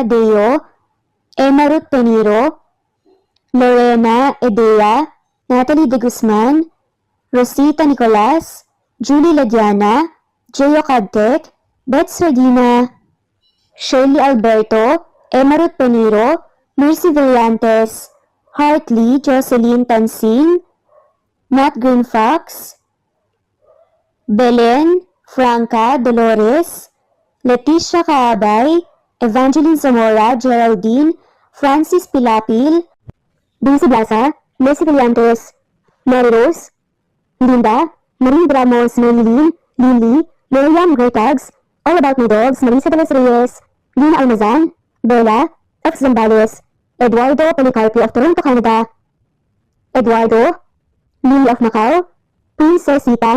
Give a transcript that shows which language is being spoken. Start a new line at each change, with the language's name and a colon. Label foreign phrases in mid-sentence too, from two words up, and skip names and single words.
English: Deo, Emma Ruth Peniro, Lorena Edea, Natalie De Guzman, Rosita Nicolas, Julie Ladiana, Gio Cadtec, Bets Regina, Shirley Alberto, Emma Ruth Peniro, Mercy Villantes, Hartley, Jocelyn Tansing, Nat Green Fox, Belen, Franca, Dolores, Leticia Kaabay, Evangeline Zamora, Geraldine, Francis Pilapil, Daisy Blasa, Mercy Villantes, Mary Rose, Linda, Marie Ramos, Maylene, Lily, Miriam Gertags, All About My Dogs, Marisa de los Reyes, Lina Almazan, Bella, F. Zambales, Eduardo Policarpio of Toronto, Canada, Eduardo, Lily of Macau, Princess Sita